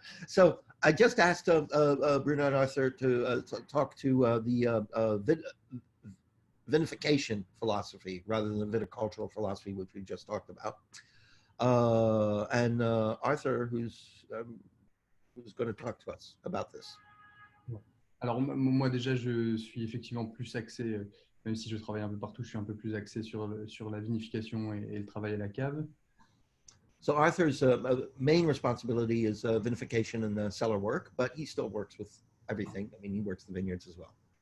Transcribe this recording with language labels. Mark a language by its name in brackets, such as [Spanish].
[English] So I just asked Bruno and Arthur to talk to the vinification philosophy rather than the viticultural philosophy, which we just talked about. And Arthur, who's going to talk to us about this. [French] Alors moi déjà, je suis effectivement plus axé, même si je travaille un peu partout, je suis un peu plus axé sur la vinification et le travail à la cave. [English] So Arthur's main responsibility is vinification and cellar work, but he still works with everything. I mean, he works the vineyards as well.